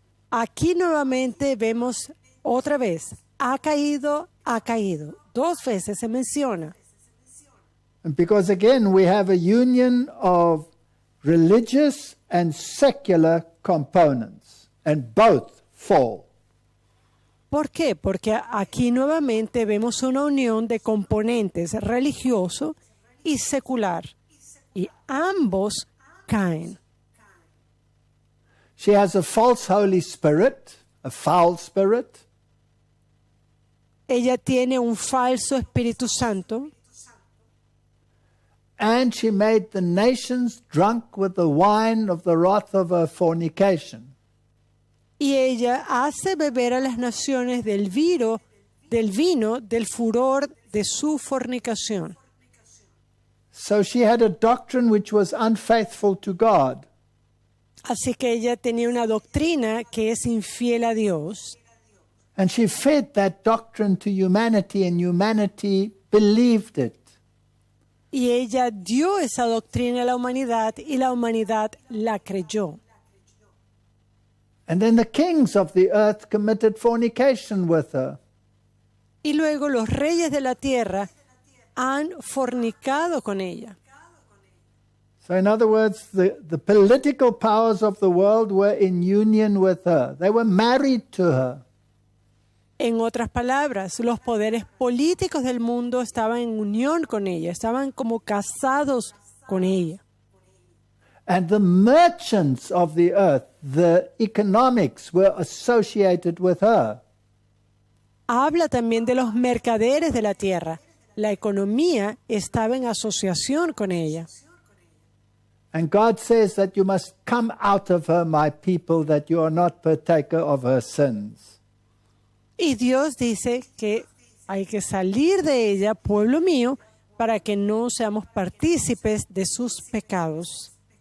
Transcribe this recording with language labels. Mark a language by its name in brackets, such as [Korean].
[Spanish] Aquí nuevamente vemos otra vez, ha caído. 2 veces se menciona. [English] And because again, we have a union of religious and secular components, and both fall. [Spanish] ¿Por qué? Porque aquí nuevamente vemos una unión de componentes religioso y secular, y ambos caen. [English] She has a false Holy Spirit, a foul spirit. [Spanish] Ella tiene un falso Espíritu Santo. [English] And she made the nations drunk with the wine of the wrath of her fornication. [Spanish] Y ella hace beber a las naciones del vino del furor de su fornicación. [English] So she had a doctrine which was unfaithful to God. [Spanish] Así que ella tenía una doctrina que es infiel a Dios. [English] And she fed that doctrine to humanity, and humanity believed it. [Spanish] Y ella dio esa doctrina a la humanidad y la humanidad la creyó. [English] And then the kings of the earth committed fornication with her. [Spanish] Y luego los reyes de la tierra han fornicado con ella. [English] So in other words, the political powers of the world were in union with her. They were married to her. [Spanish] En otras palabras, los poderes políticos del mundo estaban en unión con ella, estaban como casados con ella. [English] And the merchants of the earth, the economics, were associated with her. [Spanish] Habla también de los mercaderes de la tierra. La economía estaba en asociación con ella. [English] And God says that you must come out of her, my people, that you are not partaker of her sins. [Spanish] Y Dios dice que hay que salir de ella, pueblo mío, para que no seamos partícipes de sus pecados.